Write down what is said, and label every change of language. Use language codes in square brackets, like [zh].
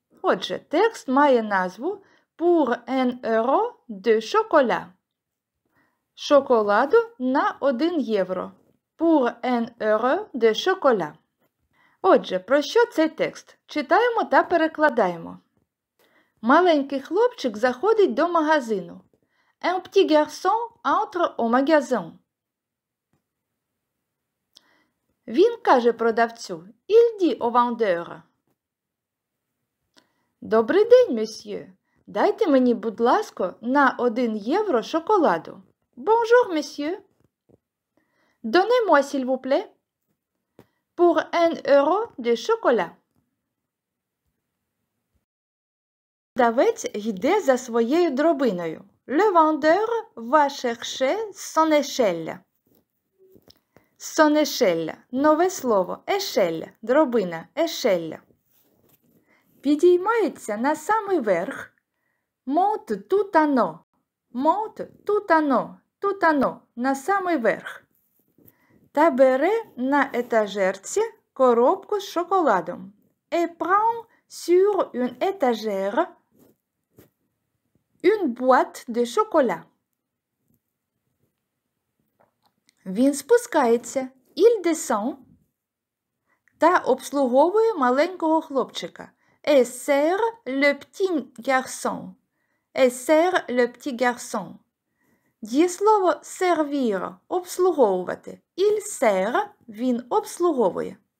[uk] Отже, текст має назву [fr] «Pour 1 euro de chocolat». [uk] Шоколаду на 1 євро. [fr] Pour 1 euro de chocolat. [uk] Отже, про що цей текст? Читаємо та перекладаємо. Маленький хлопчик заходить до магазину. [fr] Un petit garçon entre au magasin. [uk] Він каже продавцю. [fr] Il dit au vendeur. [uk] Добрий день, месьє. Дайте мені, будь ласка, на 1 євро шоколаду. [fr] Bonjour, monsieur. Donnez-moi, s'il vous plaît, pour 1 euro de chocolat. [uk] Продавець йде за своєю дробиною. [fr] Le vendeur va chercher son échelle. Son échelle. [uk] Нове слово. [fr] Échelle. [uk] Дробина. [fr] Échelle. [uk] Підіймається на самий верх. [fr] Monte tout en haut. Monte tout en haut. Tout en haut. [uk] На самий верх. Та бере на етажерці коробку з шоколадом. [fr] Et prend sur une étagère une boîte de chocolat. [uk] Він спускається. [fr] Il descend. [uk] та обслуговує маленького хлопчика. [fr] Et sert le petit garçon. Et sert le petit garçon. [uk] Дієслово servir – обслуговувати. [fr] Il sert [uk] – він обслуговує.